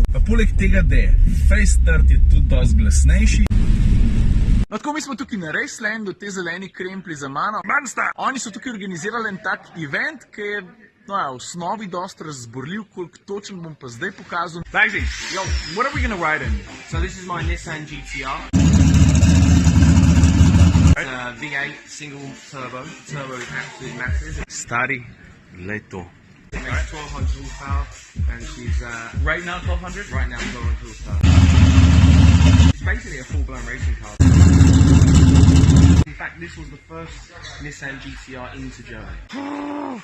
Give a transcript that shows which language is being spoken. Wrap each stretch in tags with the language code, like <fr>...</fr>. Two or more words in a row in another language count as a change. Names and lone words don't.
<sl>Pa poleg tega, da je face start, je tudi dosti glasnejši. No, tako mi smo tukaj na Racelandu, te zeleni krempli za mano. Mansta! Oni so tukaj organizirali en tak event, ki je v osnovi dosti razborljiv, koliko točen bom pa zdaj pokazal. Dajzi,</sl> <en>yo, what are we gonna ride in? So this is my Nissan GTR. It's a V8 single turbo. Turbo is absolutely massive.</en> <sl>Stari, glej to.</sl> <en>It makes 1200 horsepower and she's Right now 1200? right now 1200 horsepower. It's basically a full-blown racing car. In fact, this was the first Nissan GTR into Germany.</en>